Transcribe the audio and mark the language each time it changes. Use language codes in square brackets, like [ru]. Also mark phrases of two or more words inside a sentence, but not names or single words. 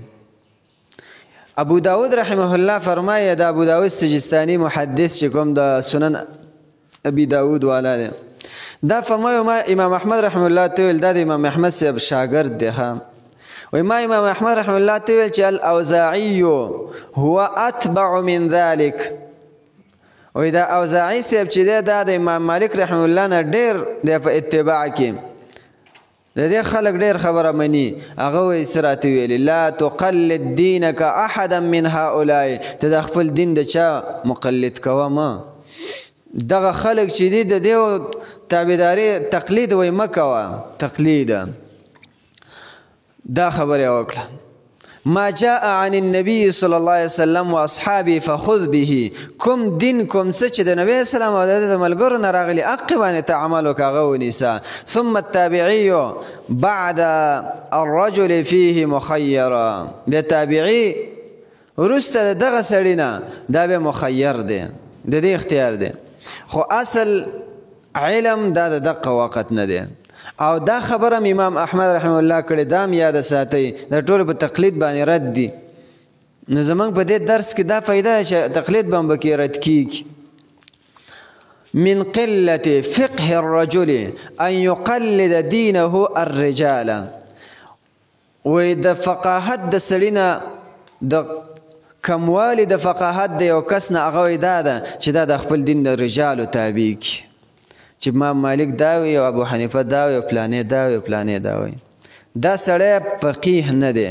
[ps] ابو داود [ar] رحمه الله [ps] فرمایي د ابو داود سجستانی محدث چې کوم د سنن ابي داود والا دی، دا فرمایي ما امام احمد [ar] رحمه الله [ps] ته ویل دا د امام احمد صاحب شاګرد دی وی ما امام احمد [ar] رحمه الله [ps] ته ویل چې [ar] الاوزاعي هو اتبع من ذلك. [ps] وی دا اوزاعي صاحب چې دی دا د امام مالک [ar] رحمه الله [ps] نه ډېر دی په اتباع کې، د دې خلک ډېر خبره مني. هغه وایي څه راته ویلي [ar] لا تقلد دینک احدا من هؤلاء، [ps] ته د خپل دین د چا مقلد کوه ما، دغه خلک چې دي د دې تابعداري تقلید وایي مه کوه تقلید. دا خبره وکړه [ar] ما جاء عن النبي صلى الله عليه وسلم واصحابه فخذ به. [ps] کوم دین کوم څه چې د نبی اسلام او د ملګرو نه راغلي هغې باندې ته عمل وکړه هغه ونیسه. [ar] ثم التابعي بعد الرجل فيه مخيرا، [ps] بیا تابعي وروسته د دغه سړي نه دا بیا مخیر دی، د دې اختیار دی. خو اصل علم دا د دقه وقت نه دی. او دا خبره امام احمد [ar] رحمه الله [ps] کړي دا هم یاد ساتئ، دا ټول په تقلید باندې رد دي. نو زمونږ په دې درس کې دا فایده ده چې تقلید به هم پکې رد کیږي. [ar] من قلة فقه الرجل ان يقلد دينه الرجال. [ps] وی د فقاهت د سړي نه د کموالي د فقاهت د یو کس نه هغه دا ده چې دا د خپل دین د رجالو تابع کړي، چې امام مالک دا وي او ابو حنیفه دا وي او پلانې دا وي او پلانې دا وي. دا سړی فقیه نه دی.